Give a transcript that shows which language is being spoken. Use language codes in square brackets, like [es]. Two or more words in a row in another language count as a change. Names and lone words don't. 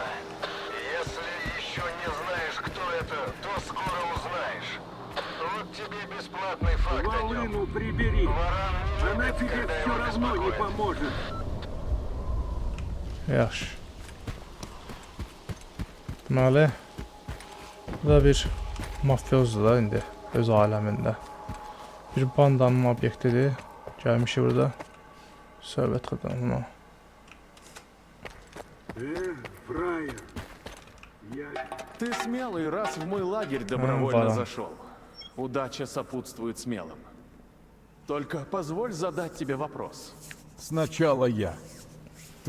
[ru] Если еще не знаешь, кто это, то скоро узнаешь. Вот тебе бесплатный факт о нем. Волыну прибери. Варан не Она любит, тебе когда все его равно не беспокоят. поможет. [az] Yaxşı. Deməli, bu da bir mafyozdur da indi öz aləmində. Bir bandanın obyektidir. Gəlmişik burada. Söhbət qadınına. [ru] Фраер. Я... Ты смелый, раз в мой лагерь Варан. добровольно зашел. Удача сопутствует смелым. Только позволь задать тебе вопрос. Сначала я.